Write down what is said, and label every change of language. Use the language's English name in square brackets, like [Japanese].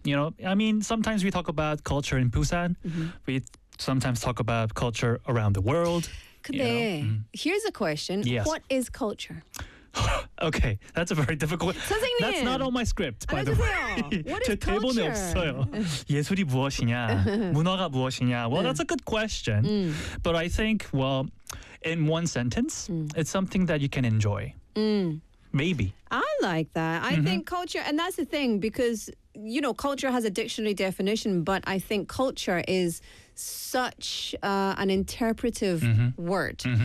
[English] You know, I mean, sometimes we talk about culture in Busan. Mm-hmm. We sometimes talk about culture around the world. 근데 you know? Mm. Here's a question. Yes. What is culture? Okay, that's a very difficult. [Korean] 선생님, [English] that's not on my script, by the way. What is culture? [Korean] 제 대본에 없어요. 예술이 무엇이냐, 문화가 무엇이냐. [English] Well, that's a good question. Mm. But I think, well, in one sentence, it's something that you can enjoy. Mm. Maybe. I like that. I think culture, and that's the thing, because, you know, culture has a dictionary definition, but I think culture is such an interpretive word.